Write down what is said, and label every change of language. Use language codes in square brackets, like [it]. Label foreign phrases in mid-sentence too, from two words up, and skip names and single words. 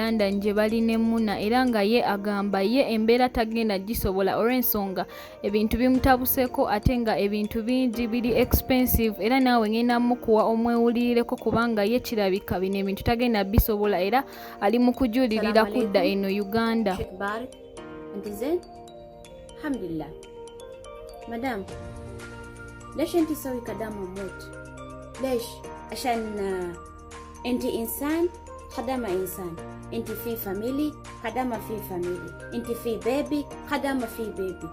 [lg] London gye bali ne Muna era nga ye agamba ye embeera tagenda gisobola olw'ensonga ebintu bimutabuseeko ate nga ebintu bingi biri expensive era naawe ngenda mukuwa omwewulirireko kubanga ye kirabika bino ebintu tagenda bisobola era ali mu kujulirira kudda eno Uganda. [ar] Alhamdulillah. Madam, ليش انت تسوي كلام موت؟ ليش؟ عشان انت انسان خدامة انسان، انت في فاميلي خدامة في فاميلي، انت في بيبي خدامة في بيبي.